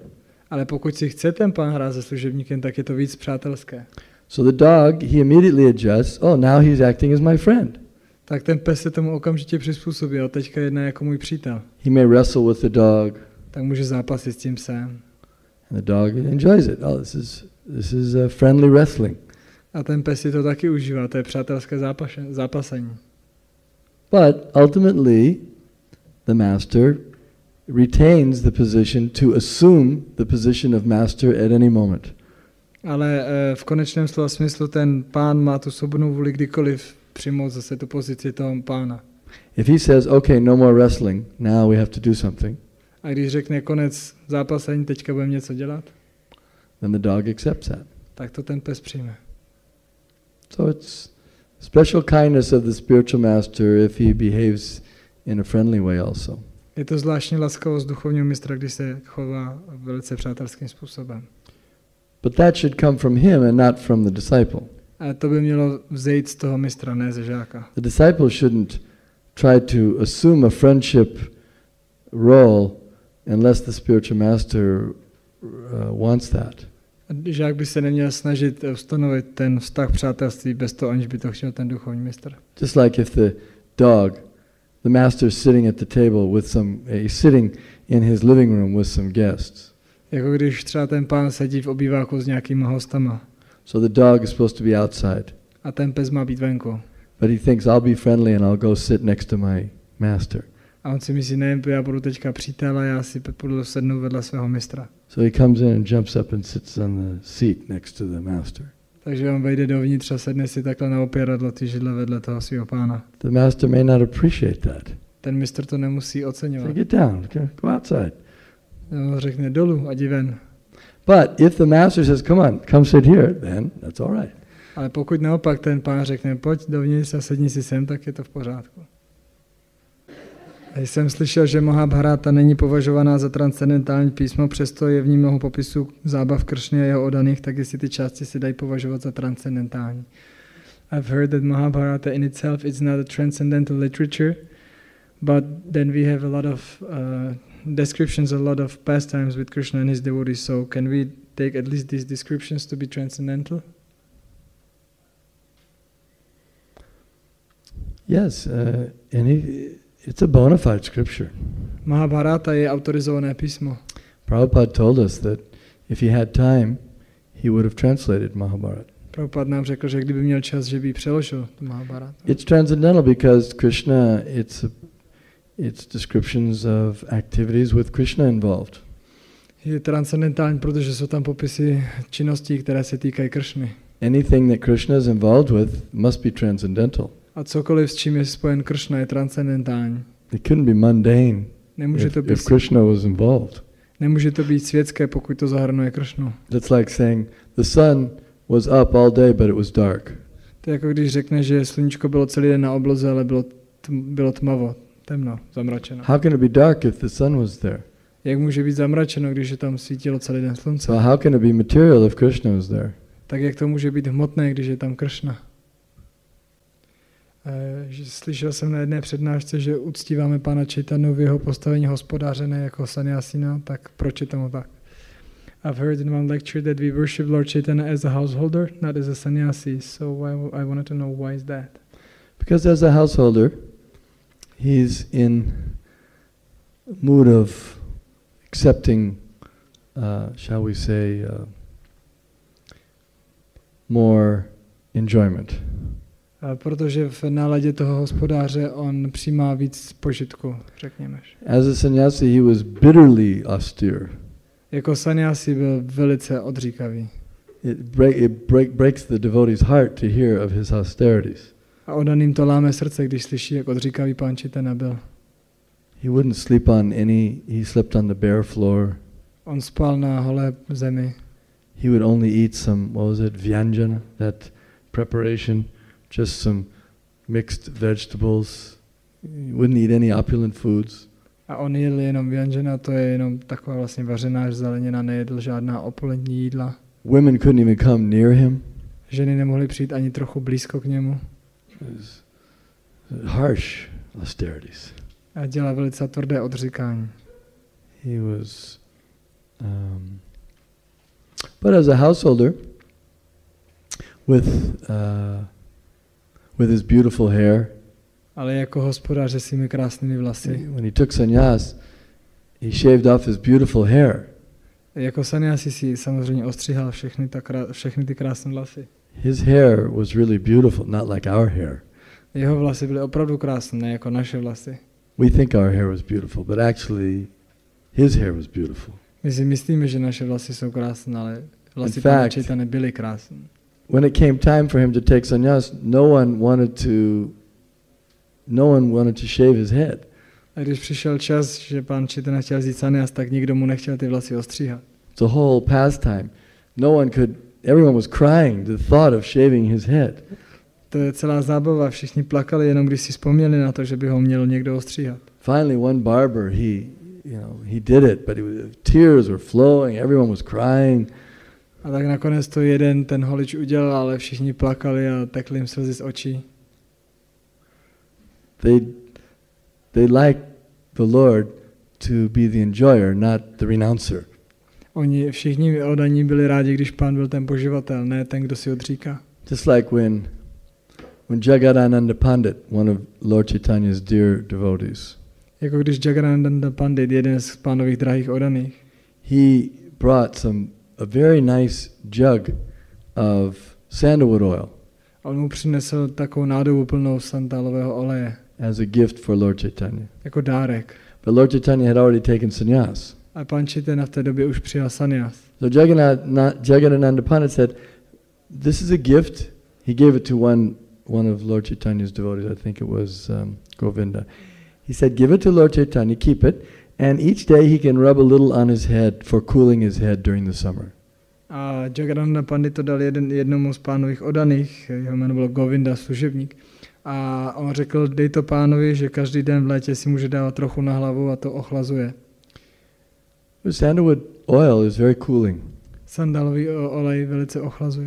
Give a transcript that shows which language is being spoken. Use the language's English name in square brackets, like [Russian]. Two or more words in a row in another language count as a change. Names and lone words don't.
[Czech] Ale pokud si chce ten pán hrát se služebníkem, tak je to víc přátelské. [English] So the dog, he immediately adjusts, oh, now he's acting as my friend. [Czech] Tak ten pes se tomu okamžitě přizpůsobí a teďka jedná jako můj přítel. [English] He may wrestle with the dog. [Czech] Tak může zápasit s tím psem. [English] And the dog enjoys it. Oh, this is a friendly wrestling. [Czech] A ten pes si to taky užívá, to je přátelské zápasení. [English] But ultimately, the master retains the position to assume the position of master at any moment. [Czech] Ale v konečném slova smyslu ten pán má tu svobodnou vůli kdykoliv přijmout zase tu pozici toho pána. [English] If he says, okay, no more wrestling, now we have to do something. [Czech] A když řekne konec zápasení, teďka budeme něco dělat, [English] then the dog accepts that. [Czech] Tak to ten pes přijme. [English] So it's special kindness of the spiritual master if he behaves in a friendly way also. [Czech] Je to zvláštní laskavost duchovního mistra, když se chová velice přátelským způsobem. [English] But that should come from him and not from the disciple. [Czech] A to by mělo vzejít z toho mistra, ne ze žáka. [English] The disciple shouldn't try to assume a friendship role unless the spiritual master wants that. [Czech] Žák by se neměl snažit ustanovit ten vztah přátelství bez toho, aniž by to chtěl ten duchovní mistr. [English] Just like if the dog, the master is sitting at the table with he's sitting in his living room with some guests. [Czech] Jako když třeba ten pán sedí v obýváku s nějakýma hostama. [English] So the dog is supposed to be outside. [Czech] A ten pes má být venku. [English] But he thinks I'll be friendly and I'll go sit next to my master. [Czech] A on si myslí, ne, já budu teďka přítel a já si půjdu sednout vedle svého mistra. [English] So he comes in and jumps up and sits on the seat next to the master. [Czech] Takže on vejde dovnitř a sedne si takhle na opěradlo ty židle vedle toho svého pána. [English] The master may not appreciate that. [Czech] Ten mistr to nemusí oceňovat. [English] So get down, go outside. [Czech] On řekne dolů a jdi ven. [English] But if the master says, come on, come sit here, then that's all right. [Czech] Ale pokud naopak ten pán řekne, pojď dovnitř a sedni si sem, tak je to v pořádku. A jsem slyšel, že Mahabharata není považovaná za transcendentální písmo, přesto je v ní mnoho popisů zábav Kršny a jeho oddaných, tak jestli ty části se dají považovat za transcendentální. [English] I've heard that Mahabharata in itself is not a transcendental literature, but then we have a lot of descriptions, a lot of pastimes with Krishna and his devotees. So can we take at least these descriptions to be transcendental? Yes, it's a bona fide scripture. [Czech] Mahabharata je autorizované písmo. [English] Prabhupada told us that if he had time, he would have translated Mahabharata. [Czech] Prabhupada nám řekl, že kdyby měl čas, že by přeložil Mahabharata. [English] It's transcendental because Krishna, it's descriptions of activities with Krishna involved. [Czech] Je transcendentální, protože jsou tam popisy činností, které se týkají Kršny. [English] Anything that Krishna is involved with must be transcendental. [Czech] A cokoliv, s čím je spojen Kršna, je transcendentální. [English] It couldn't be mundane if Krishna was involved. [Czech] Nemůže to být světské, pokud to zahrnuje Kršnu. [English] That's like saying the sun was up all day, but it was dark. [Czech] To je jako když řekne, že sluníčko bylo celý den na obloze, ale bylo tmavo, temno, zamračeno. [English] How can it be dark if the sun was there? [Czech] Jak může být zamračeno, když je tam svítilo celý den slunce? [English] So how can it be material if Krishna was there? [Czech] Tak jak to může být hmotné, když je tam Kršna? Slyšel jsem na jedné přednášce, že uctíváme Pána Chaitanu v jeho postavení hospodáře, ne jako sannyasina, tak proč je tomu tak? [English] I've heard in one lecture that we worship Lord Chaitanya as a householder, not as a sannyasi. So I wanted to know why is that? Because as a householder, he's in a mood of accepting, shall we say, more enjoyment. [Czech] Protože v náladě toho hospodáře on přijímá víc požitku, řekněme. [English] As a sannyasi, he was bitterly austere. [Czech] Jako sannyasi byl velice odříkavý. [English] It breaks the devotee's heart to hear of his austerities. [Czech] A oddaným to láme srdce, když slyší, jak odříkavý Pán Chaitanya byl. [English] He wouldn't sleep on he slept on the bare floor. [Czech] On spal na holé zemi. [English] He would only eat some, what was it, vyanjana, that preparation, just some mixed vegetables. He wouldn't eat any opulent foods. [Czech] A on jedl jenom vyanjana, to je jenom taková vlastně vařená zelenina, nejedl žádná opulentní jídla. [English] Women couldn't even come near him. [Czech] Ženy nemohly přijít ani trochu blízko k němu. [English] Harsh austerities. [Czech] A dělal velice tvrdé odříkání. [English] He was, but as a householder, with his beautiful hair, [Czech] ale jako hospodář se svými krásnými vlasy. [English] When he took sannyas, he shaved off his beautiful hair. [Czech] Jako sannyasi si samozřejmě ostříhal všechny ty krásné vlasy. [English] His hair was really beautiful, not like our hair. [Czech] Jeho vlasy byly opravdu krásné, ne jako naše vlasy. [English] We think our hair was beautiful, but actually his hair was beautiful. [Czech] My si myslíme, že naše vlasy jsou krásné, ale vlasy Pána Chaitanya byly krásné. [English] When it came time for him to take sannyas, no one wanted to shave his head. [Czech] A když přišel čas, že Pán Chaitanya chtěl vzít sannyas, tak nikdo mu nechtěl ty vlasy ostříhat. [English] The whole pastime, everyone was crying the thought of shaving his head. [Czech] To je celá zábava, všichni plakali, jenom když si vzpomněli na to, že by ho měl někdo ostříhat. [English] Finally one barber, he did it, but tears were flowing, everyone was crying. [Czech] A tak nakonec to jeden ten holič udělal, ale všichni plakali a tekly jim slzy z očí. [English] They liked the Lord to be the enjoyer, not the renouncer. [Czech] Oni všichni oddaní byli rádi, když Pán byl ten poživatel, ne ten, kdo si odříká. [English] Just like when Jagadananda Pandit, one of Lord Chaitanya's dear devotees, [Czech] jako když Jagadananda Pandit, jeden z Pánových drahých oddaných, [English] he brought a very nice jug of sandalwood oil. [Czech] A on mu přinesl takovou nádobu plnou santálového oleje. [English] As a gift for Lord Chaitanya. [Czech] Jako dárek. [English] But Lord Chaitanya had already taken sannyas. [Czech] A Pán Chaitanya v té době už přijal sannyas. [English] So Jagadananda Pandit said, "This is a gift." He gave it to one of Lord Chaitanya's devotees. I think it was Govinda. He said, "Give it to Lord Chaitanya, keep it, and each day he can rub a little on his head for cooling his head during the summer." [Czech] A Jagadananda Pandit to dal jednomu z pánových oddaných, jeho jméno bylo Govinda, služebník. A on řekl, dej to pánovi, že každý den v létě si může dávat trochu na hlavu a to ochlazuje. [English] Sandalwood oil is very cooling. [Czech] Sandalový olej velice ochlazuje.